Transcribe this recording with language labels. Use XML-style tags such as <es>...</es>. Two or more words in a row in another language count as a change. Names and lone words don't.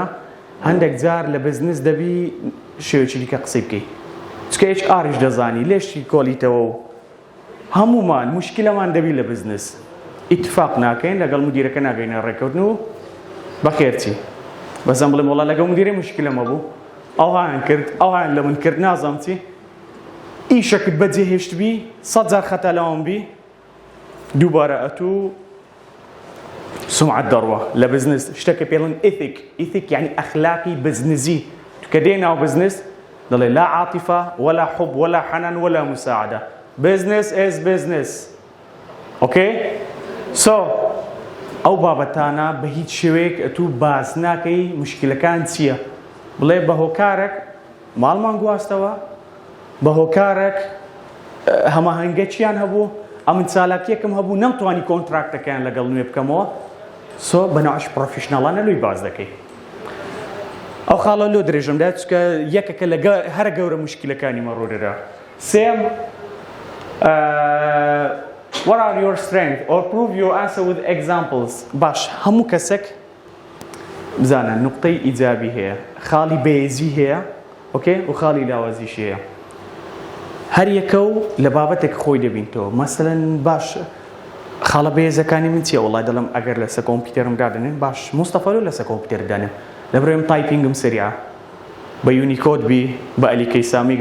<ckb>هەندێک جار لە بزنس دەبی شێوەیەکی دیکە قسەی بکەیت چکە HRش دەزانی لێشتی کۆلیتەوە و هەمومان موشکیلەمان دەبی لە بزنس ئیتفاق ناکەین لەگەڵ مدیرەکە ناگەینە ڕێکەوتن و بەخێرچی بەزەم بڵێم وەڵا لەگەڵ مدیرەی موشکیلەمە بوو ئەوهایان کرد ئەوهایان لە من کرد نازام چی ئیشەکت بەجێهێشتبی 100 جار خەتا لەوان بی دووبارە ئەتوو سمعەت دەڕوە لە بزنس شتێکە پێڵن ئیثیک یعنی ئەخلاقی بزنسی کە دێ ناو بزنس دەڵێ</ckb> <ar>لا عاطفة ولا حب ولا حنان ولا مساعدة</ar> <en>business is business okay so</en> <ckb>ئەو بابەتانە بە هیچ شێوەیەک ئەتوو باس ناکەی موشکیلەکان چییە بڵێ بە هۆکارێک ماڵمان گواستەوە بە هۆکارێک هەماهەنگەچیان هەبوو ئەمن چالاکیەکەم هەبوو نەمتوانی کۆنتراکتەکەیان لەگەڵ نوێ بکەمەوە سۆ بەناوش پرۆفیشناڵانە لۆی باز دەکەی ئەو خاڵە لۆ درێژمدا چکە یەکەکە لە هەرە گەورە موشکیلەکانی مەڕۆدەدا سێم</ckb> <en>what are your strengths or prove your answer with examples</en> <ckb>باش هەموو کەسێک بزانە نقطەی ئیجابی هەیە خاڵی بەهێزی هەیە ئۆکەی و خاڵی لاوازیش هەیە هەر یەکە و لە بابەتێک خۆی دەبینتەوە مەسەلەن باش خاڵە بەهێزەکانی من چییە وڵای دەڵم ئەگەر لەسەر کۆمپیوتەرم دادنێن باش مستەفا لەسەر کۆمپیوتەر دانێن لەبرێم تایپینگم سریعە بە یونیکۆد بی بە ئەلیکەی سامیک</ckb>